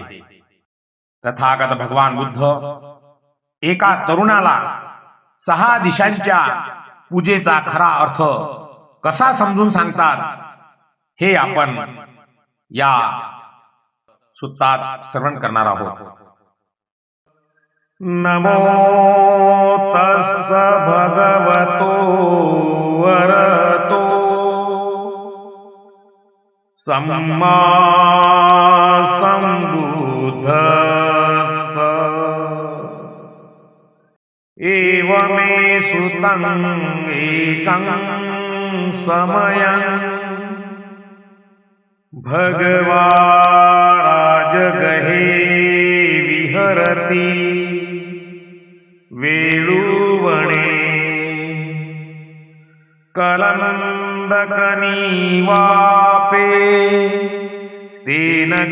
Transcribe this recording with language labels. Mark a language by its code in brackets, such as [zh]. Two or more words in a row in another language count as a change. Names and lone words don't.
[mr] तथागत भगवान बुद्ध एका तरुणाला 6 दिशांच्या पूजेचा खरा अर्थ कसा समजून सांगतात, हे आपण या सूत्रात श्रवण करणार आहोत। [pi] नमो तस्स भगवतो वरतो सम्मा सम्बुद्धस्स। एवमे सुतं एकं समयं भगवाराजगहे विहरति वेळुवणे कलन्दकनीवापे तेन